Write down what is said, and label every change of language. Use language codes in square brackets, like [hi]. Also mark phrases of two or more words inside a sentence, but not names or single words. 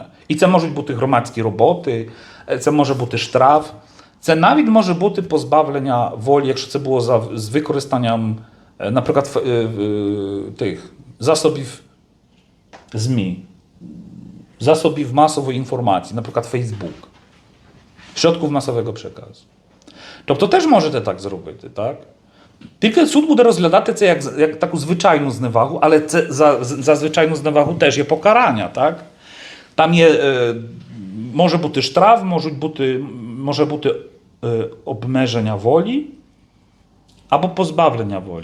[uk] І це можуть бути громадські роботи, це може бути штраф, це навіть може бути позбавлення волі, якщо це було з використанням, наприклад, тих засобів ЗМІ, засобів масової інформації, наприклад, Facebook. [pl] Środków masowego przekazu. [uk] Тобто теж можете так зробити, так? Тільки суд буде розглядати це як таку звичайну зневагу, але це за звичайну зневагу теж є покарання, так? Там є, може бути штраф, може бути обмеження волі або позбавлення волі.